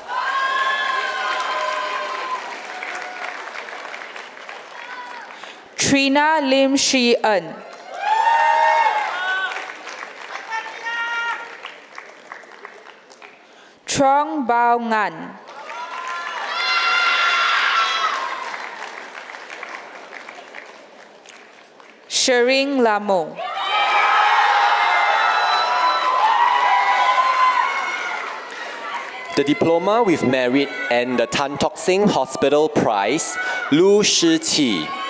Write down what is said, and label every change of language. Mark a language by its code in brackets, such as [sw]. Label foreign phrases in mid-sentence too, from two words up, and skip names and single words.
[en] Trina Lim Shi En. Trong Bao Ngan. Shering Lamo. The Diploma with Merit and the Tan Tock Seng Hospital Prize, Lu Shi Qi.